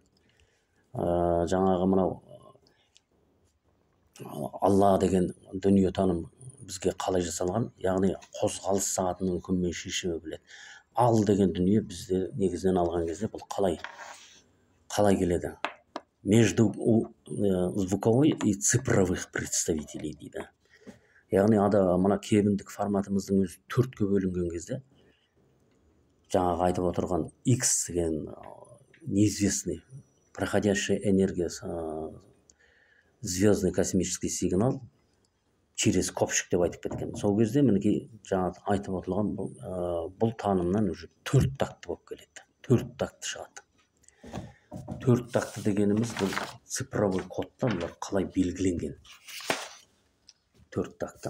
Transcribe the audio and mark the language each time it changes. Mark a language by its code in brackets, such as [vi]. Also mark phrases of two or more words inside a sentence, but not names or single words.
[kk] Жаңағы мынау Алла деген дүние таным бізге қалай жасалған, яғни қозғалыс сағатының үкімімен шешімі біледі. Ал деген дүние бізде негізінен алған кезде бұл қалай келеді? [ru] Между звуковой и цифровых представителей дейді. [kk] Яғни мына кебіндік форматымыздың өзі төртке бөлінген кезде жаңағы айтып отырған X деген [ru] неизвестный проходящая энергия звездный космический сигнал через [kk] көпшік деп айтып кеткен. Сол кезде мінекей жаңа айтып отырған бұл танымнан уже 4 такты болып келеді. 4 такты шығады. 4 такты дегеніміз бұл цифровой кодта бұлар қалай белгіленген. 4 такты.